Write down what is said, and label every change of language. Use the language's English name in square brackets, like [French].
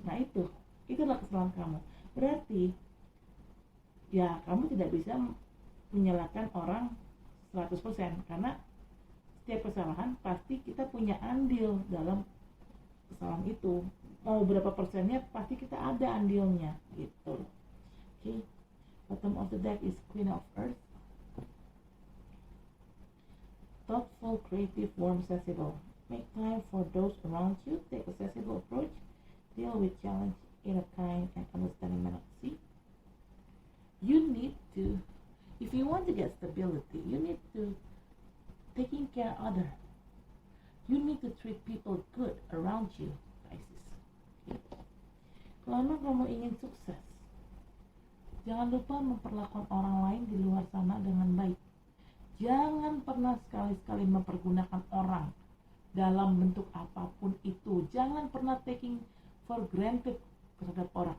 [Indonesian] Nah itulah kesalahan kamu. Berarti ya kamu tidak bisa menyalahkan orang 100%, karena setiap kesalahan pasti kita punya andil dalam kesalahan itu. Mau berapa persennya pasti kita ada andilnya gitu. [English] Okay. Bottom of the deck is Queen of Earth. Thoughtful, creative, warm, sensible. Make time for those around you. Take a sensible approach. Deal with challenge in a kind and understanding manner. See? You need to, if you want to get stability, you need to taking care of others. You need to treat people good around you, Pisces. Okay? [Indonesian] Kalau kamu ingin sukses, jangan lupa memperlakukan orang lain di luar sana dengan baik. Jangan pernah sekali-sekali mempergunakan orang dalam bentuk apapun itu. Jangan pernah [English] taking for granted [Indonesian] terhadap orang.